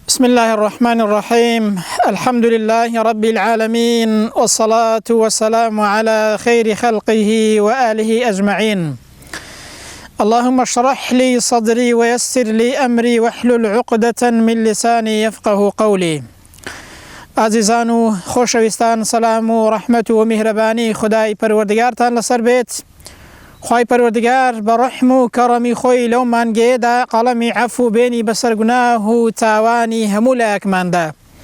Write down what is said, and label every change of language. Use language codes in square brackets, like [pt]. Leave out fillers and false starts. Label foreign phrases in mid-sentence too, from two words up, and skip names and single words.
[ar] بسم الله الرحمن الرحيم. الحمد لله رب العالمين، والصلاة والسلام على خير خلقه وآله أجمعين. اللهم اشرح لي صدري ويسر لي أمري واحلل عقدة من لساني يفقه قولي. [ckb] عزیزان و خۆشەویستان، سەلام و ڕەحمەت و میهرەبانی خدای پەروەردگارتان لەسەر بێت. خوای پەروەردگار بە ڕەحم و کەڕەمی خۆی لەو مانگەیەدا قەڵەمی عەفو بێنی بەسەر گوناه و تاوانی هەموو لایەکماندا.